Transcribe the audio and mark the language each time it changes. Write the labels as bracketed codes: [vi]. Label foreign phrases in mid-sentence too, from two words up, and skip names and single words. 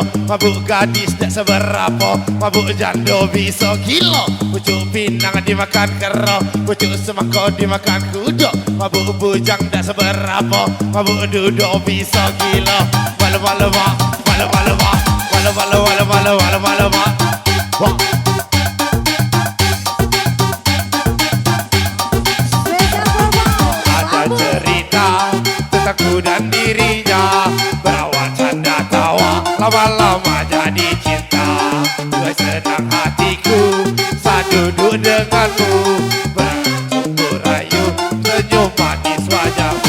[min] Mabuk gadis tak seberapa, mabuk jando bisa kilo. Pucuk pinang dimakan kero, pucuk semangko dimakan kudo. Mabuk bujang tak seberapa, mabuk dudo bisa kilo. Walau walau wah, walau walau wah, walau walau walau walau walau walau wah. Wah. [id] Ada cerita tentang ku dan dirinya, berawal canda tawa, lama-lama jadi cinta. Gue senang hatiku saat duduk denganmu, bersungguh rayu senyum manis wajahmu.